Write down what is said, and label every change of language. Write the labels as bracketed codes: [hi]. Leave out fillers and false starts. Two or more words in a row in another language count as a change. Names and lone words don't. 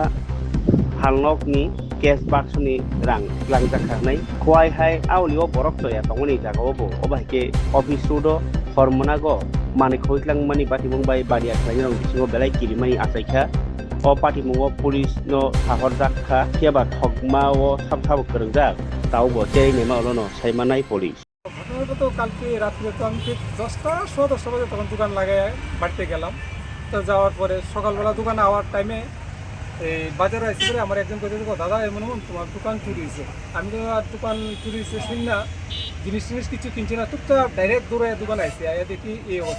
[trp] phalnokni cash boxni rang langjakharnai khwai hai aulio borok toya tongoni jagao bo obaike office road hormonago mani khoitlang pati mumbai baria khlainong bisingo belai kirimani asaikha o pati mungo police no sahorjakha keba thokmao sabsab krengjak taubo chei nema olono saimanai police [bn] ঘটনাটা তো কালকে রাত্রে তো আমি ঠিক 10টা 10:15 বাজে তখন দোকান লাগায় বাড়িতে গেলাম। তো যাওয়ার পরে সকালবেলা দোকানে আওয়ার টাইমে এই বাজারে আসি করে আমার একজন কথা দেখো দাদা এমন তোমার দোকান চুরি হয়েছে। আমি তো আর দোকান চুরি হয়েছে শুনি না জিনিস কিছু কিনছি না চুপচাপ ডাইরেক্ট দৌড়ে দোকানে আসি আয়া দেখি এই অবস্থা।